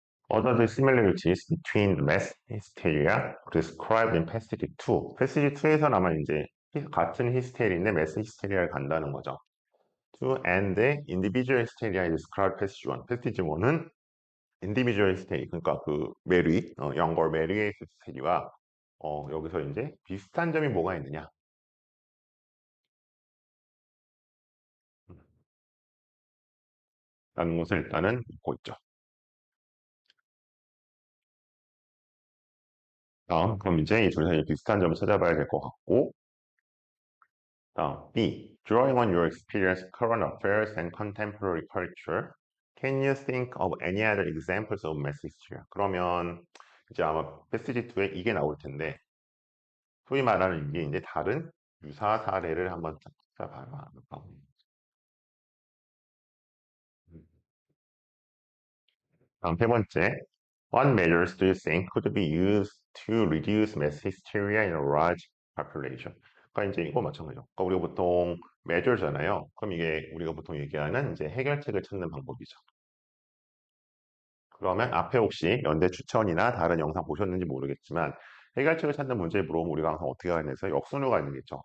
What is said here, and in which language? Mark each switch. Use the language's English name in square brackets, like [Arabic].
[English] What are the similarities between mass hysteria described in passage 2? [Korean] passage 2에서는 아마 이제 같은 히스테리인데 mass hysteria를 간다는 거죠. [English] To and the individual hysteria is described passage 1. [Korean] passage 1은 인디비주얼 스테이 그러니까 그 메리 영걸 메리의 스테이와 여기서 이제 비슷한 점이 뭐가 있느냐 음, 라는 것을 일단은 보고 있죠. 다음 그럼 이제 이 둘 사이에 비슷한 점을 찾아봐야 될 것 같고 다음 [English] B Drawing on your experience, current affairs and contemporary culture, can you think of any other examples of mass hysteria? [Korean] 그러면 이제 아마 패시지 2에 이게 나올 텐데 소위 말하는 이게 이제 다른 유사 사례를 한번 찾아봐봐. 다음 세 번째, [English] what measures do you think could be used to reduce mass hysteria in a large population? [Korean] 그러니까 이제 이거 마찬가지죠. 그러니까 우리가 보통 measure잖아요. 그럼 이게 우리가 보통 얘기하는 이제 해결책을 찾는 방법이죠. 그러면 앞에 혹시 연대 추천이나 다른 영상 보셨는지 모르겠지만 해결책을 찾는 문제에 물어보면 우리가 항상 어떻게 하냐 해서 역순으로 가는 게 있죠.